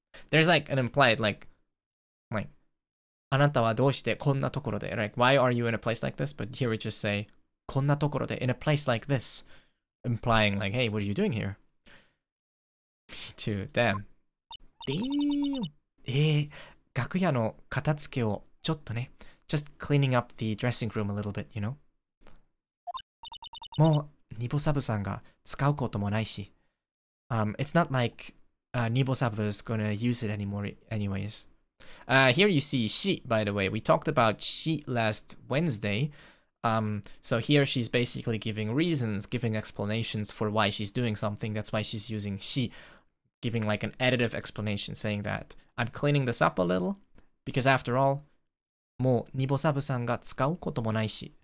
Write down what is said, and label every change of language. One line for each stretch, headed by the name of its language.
English: There's like an implied, like,
Japanese: あなたはどうしてこんなところで?
English: Like, why are you in a place like this? But here we just say,
Japanese: こんなところで
English: in a place like this. Implying like, hey, what are you doing here? Me too. Damn. Damn.
Japanese: 楽屋の片付けをちょっとね.
English: Just cleaning up the dressing room a little bit, you know?
Japanese: もう、ニボサブさんが使うこともないし.
English: It's not like Nibo Sabu is gonna use it anymore anyways. Here you see she, by the way. We talked about she last Wednesday. So here she's basically giving reasons, giving explanations for why she's doing something. That's why she's using she, giving like an additive explanation, saying that I'm cleaning this up a little, because after all,
Japanese: もうニボサブさんが使うこともないし.